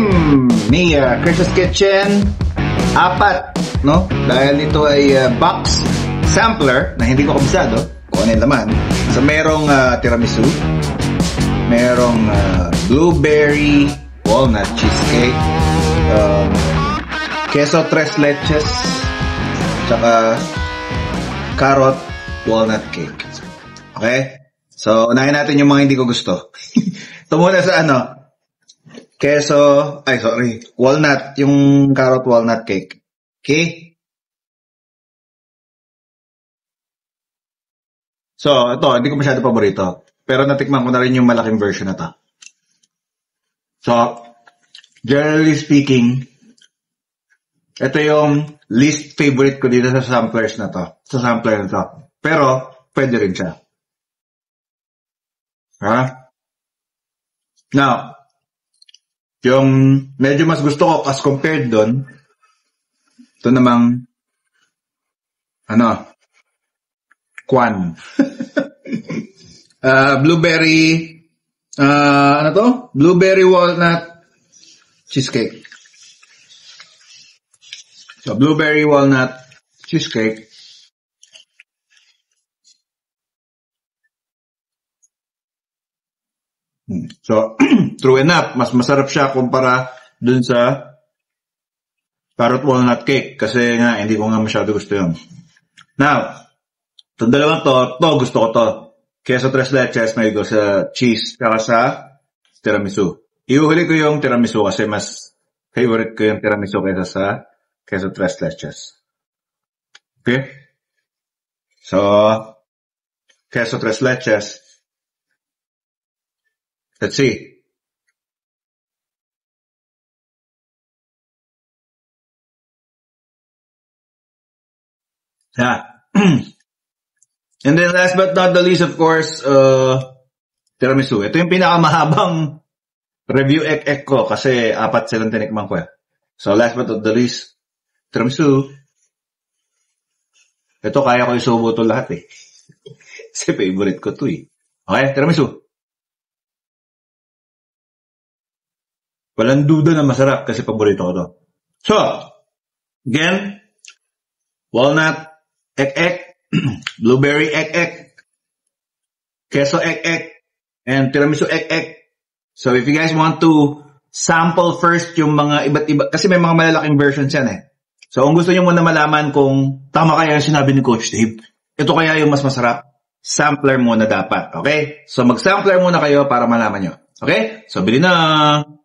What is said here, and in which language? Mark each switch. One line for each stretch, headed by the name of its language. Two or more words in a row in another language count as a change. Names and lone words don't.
Filipino: Ni Chris's Kitchen. 4, no? Dahil ito ay box sampler na hindi ko kabisado kung ano yung laman. So, merong tiramisu. Merong blueberry walnut cheesecake. Queso tres leches. Tsaka carrot walnut cake. Okay? So, unahin natin yung mga hindi ko gusto. Ito muna sa walnut, yung carrot walnut cake. Okay? So, ito, hindi ko masyado paborito. Pero natikman ko na rin yung malaking version na to.
English: So, generally speaking,
Filipino: ito yung
English: least favorite
Filipino: ko dito sa samplers na to. Sa sampler na to. Pero, pwede rin siya. Now, yung medyo mas gusto ko
English: as compared
Filipino: doon, ito namang, Kwan.
English: Blueberry, Blueberry walnut cheesecake. So, blueberry walnut cheesecake. So, true enough,
Filipino: mas masarap siya kumpara dun sa carrot walnut cake kasi nga, hindi ko nga masyado gusto yun. Now, itong dalawang to gusto ko to. Queso tres leches, may go sa cheese, kaya sa tiramisu. Iuhuli ko yung tiramisu kasi mas favorite ko yung tiramisu kaysa sa queso tres leches. Okay? So, queso tres leches.
English: Let's see. Yeah. And then last but not the least, of course, tiramisu.
Filipino: Ito yung pinakamahabang review ek ko kasi 4 silang tinikman ko.
English: So last but not the least, tiramisu.
Filipino: Ito kaya ko isubo ito lahat Kasi favorite ko ito Okay, tiramisu. Walang duda na masarap kasi paborito ko to. So, again, walnut ek, blueberry ek, queso ek, and tiramisu ek.
English: So, if you guys want to sample first
Filipino: yung mga iba't iba, kasi may mga malalaking versions yan So, kung gusto nyo muna malaman kung tama kaya yung sinabi ni Coach Dave, ito kaya yung mas masarap, sampler muna dapat. Okay? So, mag-sampler muna kayo para malaman nyo. Okay? So, bili na!